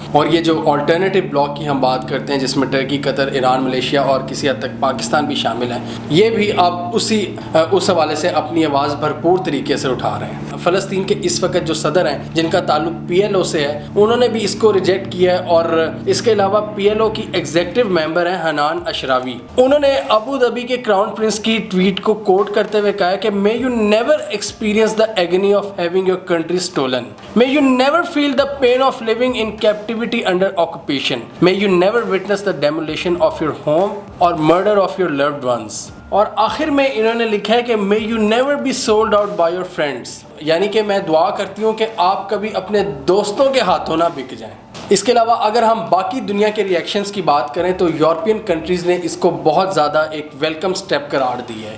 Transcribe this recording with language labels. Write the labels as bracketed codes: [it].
[ur] اور یہ جو آلٹرنیٹیو بلاک کی ہم بات کرتے ہیں جس میں ٹرکی, قطر, ایران, ملیشیا اور کسی حد تک پاکستان بھی شامل ہیں, یہ بھی اب اس حوالے سے اپنی آواز بھرپور طریقے سے اٹھا رہے ہیں. فلسطین کے اس وقت جو صدر ہیں جن کا تعلق پی ایل او سے ہے, انہوں نے بھی اس کو ریجیکٹ کیا ہے. اور اس کے علاوہ پی ایل او کی ایگزیکٹو ممبر ہیں حنان اشراوی, انہوں نے ابو ظبی کے کراؤن پرنس کی ٹویٹ کو کوٹ کرتے ہوئے کہا کہ [en] may you never experience the agony of having your country stolen, may you never feel the pain of living in captivity under occupation, may you never witness the demolition of your home or murder of your loved ones. [ur] اور آخر میں انہوں نے لکھا ہے کہ [en] may you never be sold out by your friends, [ur] یعنی کہ میں دعا کرتی ہوں کہ آپ کبھی اپنے دوستوں کے ہاتھوں نہ بک جائیں. اس کے علاوہ اگر ہم باقی دنیا کے ریئیکشنز کی بات کریں تو یورپین کنٹریز نے اس کو بہت زیادہ ایک ویلکم سٹیپ قرار دی ہے.